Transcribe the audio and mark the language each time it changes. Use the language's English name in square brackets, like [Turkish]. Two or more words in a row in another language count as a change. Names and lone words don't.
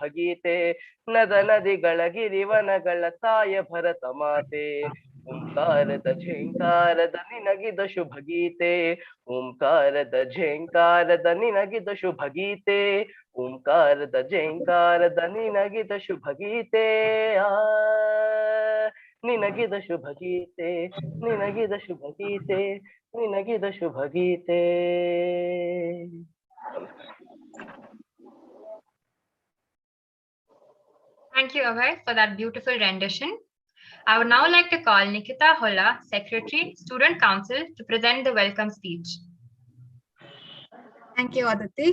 [Kannada] ಗೀತೆ ನದ ನದಿಗಳ ಗಿರಿವನಗಳ ತಾಯ ಭರತ ಮಾತೆ ಓಂಕಾರದ ಝೇಂಕಾರದ ನಿನಗಿದ ಶುಭ ಗೀತೆ ಓಂಕಾರದ ಝೇಂಕಾರದ ನಿನಗಿದ ಶುಭ ಗೀತೆ ಓಂಕಾರದ ಝೇಂಕಾರದ ನಿನಗಿದ ಶುಭ ಗೀತೆ ನಿನಗಿದ ಶುಭ ಗೀತೆ ನಿನಗಿದ ಶುಭ ಗೀತೆ ನಿನಗಿದ ಶುಭ ಗೀತೆ. [English] Thank you, Abhay, for that beautiful rendition. I would now like to call Nikita Holla, Secretary, Student Council, to present the welcome speech. Thank you, Aditi.